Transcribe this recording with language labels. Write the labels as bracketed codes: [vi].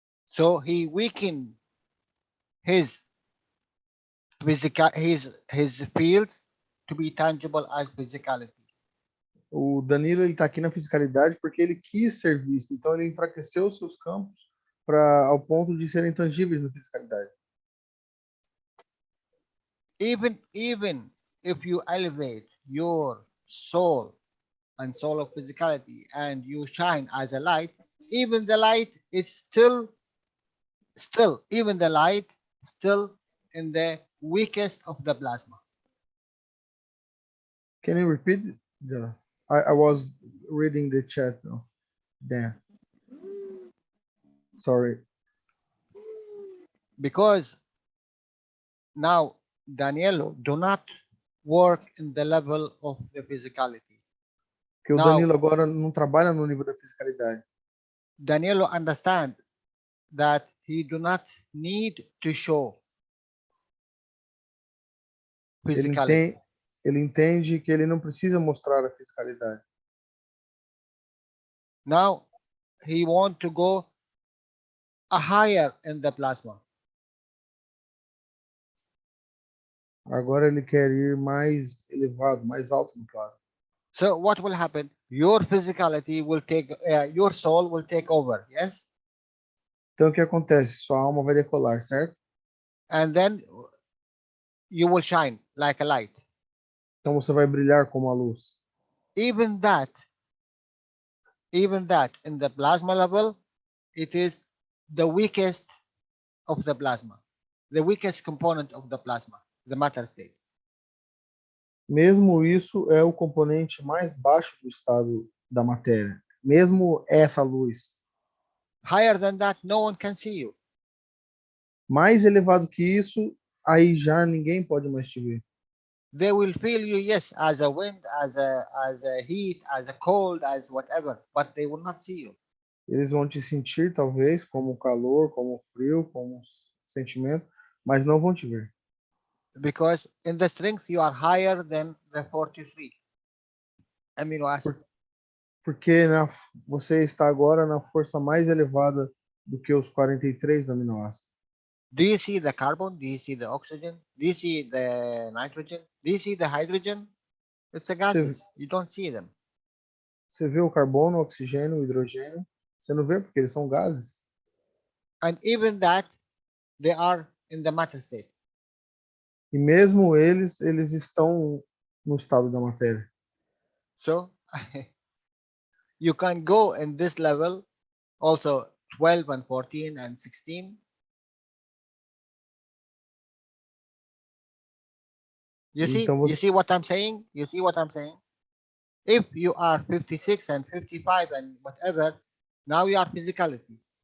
[en] So he weakened his his fields to be tangible as physicality. [pt] O Danilo ele está aqui na fisicalidade porque ele quis ser visto. Então ele enfraqueceu os seus campos ao ponto de serem tangíveis na fisicalidade. [en] Even if you elevate your soul and soul of physicality and you shine as a light, even the light is still even the light still in the weakest of the plasma. Can you repeat? Yeah. I was reading the chat now. Damn. Sorry. Because now Danielo do not work in the level of the physicality. [pt] Porque o [en] Now, [pt] Danilo agora não trabalha no nível da fisicalidade. [en] Danielo understand that he do not need to show physicality. [pt] Ele entende que ele não precisa mostrar a fisicalidade. [en] Now he want to go a higher in the plasma. [pt] Agora ele quer ir mais elevado, mais alto no plasma. [en] So what will happen? Your physicality will take, your soul will take over, yes? [pt] Então o que acontece? Sua alma vai decolar, certo? [en] And then you will shine like a light. [pt] Então você vai brilhar como a luz. [en] Even that in the plasma level, it is the weakest of the plasma, the weakest component of the plasma, the matter state. [pt] Mesmo isso é o componente mais baixo do estado da matéria. Mesmo essa luz. [en] Higher than that, no one can see you. [pt] Mais elevado que isso, aí já ninguém pode mais te ver. [en] They will feel you, yes, as a wind, as a heat, as a cold, as whatever, but they will not see you. [pt] Eles vão te sentir, talvez, como calor, como frio, como sentimento, mas não vão te ver. [en] Because in the strength, you are higher than the 43 amino acid. [pt] Porque você está agora na força mais elevada do que os 43 do aminoácido. [en] Do you see the carbon? Do you see the oxygen? Do you see the nitrogen? Do you see the hydrogen? It's a gases. You don't see them. [pt] Você vê o carbono, o oxigênio, o hidrogênio. Você não vê porque eles são gases. [en] And even that, they are in the matter state. [pt] E mesmo eles estão no estado da matéria. [en] So you can go in this level, also 12 and 14 and 16. You see what I'm saying? You see what I'm saying? If you are 56 and 55 and whatever, now you are physicality.